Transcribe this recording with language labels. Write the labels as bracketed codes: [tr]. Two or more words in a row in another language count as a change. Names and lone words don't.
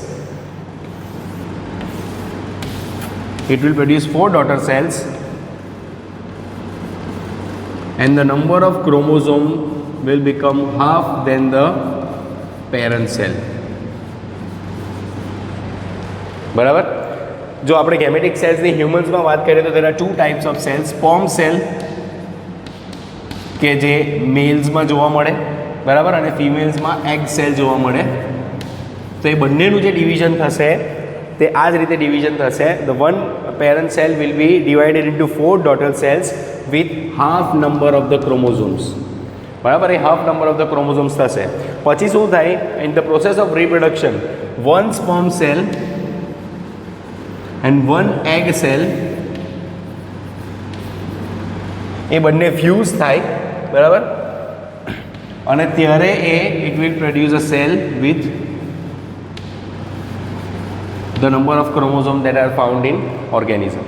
[en] It will produce 4 daughter cells, and the number of chromosome will become half than the parent cell, [gu] બરાબર. જો આપણે ગેમેટિક સેલ્સની હ્યુમન્સમાં વાત કરીએ તો [en] there are 2 types of cells. sperm cell [gu] કે જે મેલ્સમાં જોવા મળે, બરાબર, અને ફિમેલ્સમાં [en] egg cell [gu] જોવા મળે. તો એ બંનેનું જે ડિવિઝન થશે તે આ જ રીતે ડિવિઝન થશે. [en] the one parent cell will be divided into 4 daughter cells with half number of the chromosomes, [gu] બરાબર. [en] એ half number of the chromosomes થશે. [gu] પછી શું થાય, [en] in the process of reproduction one sperm cell and one egg cell [gu] એ બંને ફ્યુઝ થાય, બરાબર, અને ત્યારે એ [en] it will produce a cell with the number of chromosome that are found in organism.